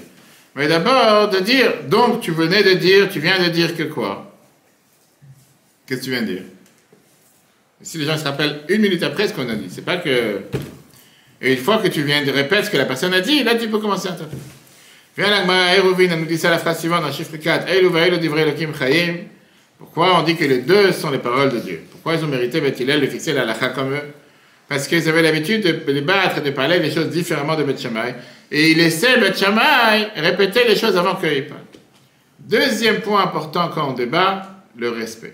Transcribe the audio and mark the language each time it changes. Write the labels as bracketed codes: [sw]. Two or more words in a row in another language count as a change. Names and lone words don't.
[fr] Mais d'abord, de dire, donc tu viens de dire que quoi? Qu'est-ce que tu viens de dire? Si les gens se rappellent 1 minute après ce qu'on a dit, c'est pas que... Et une fois que tu viens de répéter ce que la personne a dit, là tu peux commencer à interpréter. Viens la Gemara Eruvin, elle nous dit ça la phrase suivante dans chiffre 4. [he] אלו ואלו דברי אלהים חיים. [fr] Pourquoi on dit que les deux sont les paroles de Dieu? Pourquoi ils ont mérité Beth Hillel de fixer la halakha comme eux? Parce qu'ils avaient l'habitude de débattre, de parler des choses différemment de Beth Shammai. Et ils laissaient Beth Shammai répéter les choses avant qu'ils parlent. Deuxième point important quand on débat, le respect.